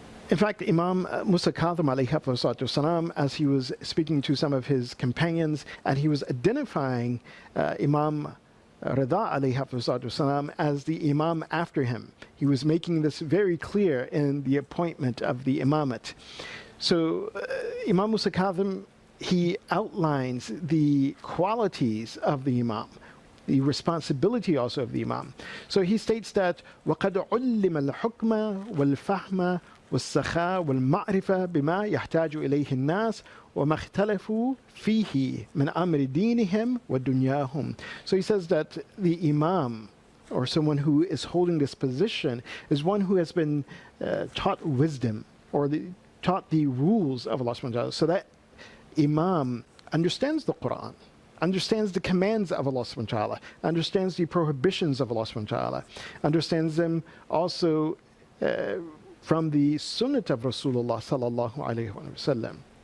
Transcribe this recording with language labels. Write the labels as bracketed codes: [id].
[en] In fact, Imam Musa Kadhim alayhi as he was speaking to some of his companions, and he was identifying Imam Rida alayhi as the Imam after him. He was making this very clear in the appointment of the Imamate. So Imam Musa Kadhim, he outlines the qualities of the Imam, the responsibility also of the Imam. So he states that [ar] وَقَدْ عُلِّمَ الْحُكْمَ وَالْفَهْمَ وَالسَّخَاء وَالْمَعْرِفَةَ بِمَا يَحْتَاجُ إِلَيْهِ النَّاسِ وَمَا اخْتَلَفُوا فِيهِ مِنْ أَمْرِ دِينِهِمْ وَدُنْيَاهُمْ. [en] So he says that the Imam, or someone who is holding this position, is one who has been taught wisdom, or taught the rules of Allah subhanahu wa ta'ala. So that Imam understands the Quran, understands the commands of Allah subhanahu wa ta'ala, understands the prohibitions of Allah subhanahu wa ta'ala, understands them also from the sunnah of Rasulullah sallallahu alayhi wa sallam.